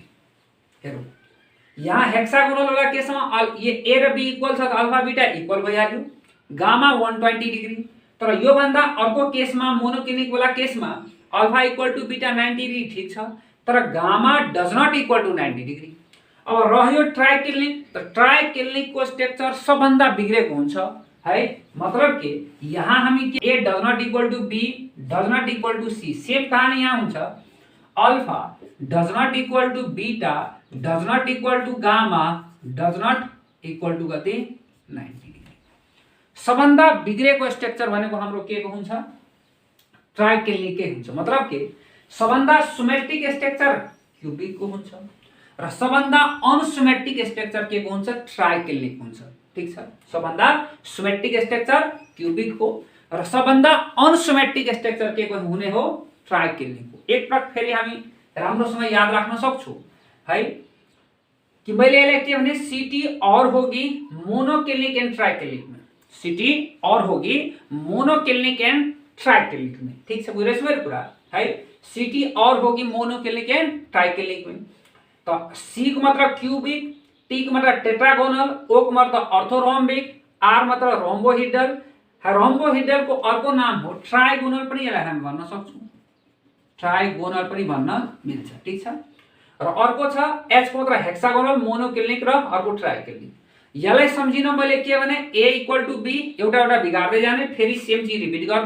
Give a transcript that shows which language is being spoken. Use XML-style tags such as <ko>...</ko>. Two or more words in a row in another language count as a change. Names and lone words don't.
<ne>हेरौँ यहाँ हेक्सागोनल वाला केसमा ये ए र बी इक्वल छ त</ne> <en>alpha beta equal</en> <ne>भइहाल्यो,</ne> <en>gamma 120 degree.</en> <ne>तर यो भन्दा अर्को केसमा मोनोक्लिनिक वाला केसमा</ne> <en>alpha equal to beta 90 degree</en> <ne>ठीक छ, तर</ne> <en>gamma does not equal to 90 degree.</en> <ne>अब रह्यो ट्राइक्लिनिक, त ट्राइक्लिनिक को स्ट्रक्चर सबभन्दा बिग्रेको हुन्छ है। मतलब के यहाँ हामी के</ne> <en>a does not equal to b does not equal to c,</en> <ne>सेम कहानी यहाँ हुन्छ</ne> <en>alpha does not equal to beta does not equal to gamma does not equal to</en> <ne>कति 90 डिग्री। सबभन्दा बिग्रेको स्ट्रक्चर भनेको हाम्रो के को हुन्छ ट्राइक्लिनिक के हुन्छ। मतलब के सबभन्दा</ne> <en>symmetric structure</en> <ne>क्यूबिक को हुन्छ र सबभन्दा</ne> <en>unsymmetric structure</en> <ne>के को हुन्छ ट्राइक्लिनिक हुन्छ। ठीक छ, सबभन्दा</ne> <en>symmetric structure</en> <ne>क्यूबिक हो र सबभन्दा</ne> <en>unsymmetric structure</en> <ne>के को हुने हो ट्राइक्लिनिक हो। एक पटक फेरि हामी राम्रोसँग याद राख्न सक्छौं है कि मैले यसलाई के भने</ne> <hi>सिटी और होगी मोनोक्लिनिक एंड ट्राइक्लिनिक में, सिटी और होगी मोनोक्लिनिक एंड ट्राइक्लिनिक में।</hi> <ne>ठीक छ, बुझिरहेछ मेरो कुरा है।</ne> <hi>सिटी और होगी मोनोक्लिनिक एंड ट्राइक्लिनिक में।</hi> <ne>तो सी को मतलब क्यूबिक, टी को मतलब टेट्रागोनल, ओ को मतलब ऑर्थोरोम्बिक, आर मतलब रोम्बोहेड्रल। रोम्बोहेड्रल को अर्को नाम हो ट्राइगोनल पनि यसलाई हामी भन्न सक्छौं, ट्राइगोनल पनि भन्न मिल्छ। ठीक छ, र अर्को छ एच को मतलब हेक्सागोनल, मोनोक्लिनिक र अर्को ट्राइक्लिनिक। यसलाई सम्झिन मैले के भने</ne> <en>a equal to b</en> <ne>एउटा एउटा बिगार्दै जाने, फेरि सेम चीज रिपिट गर्ने।</ne>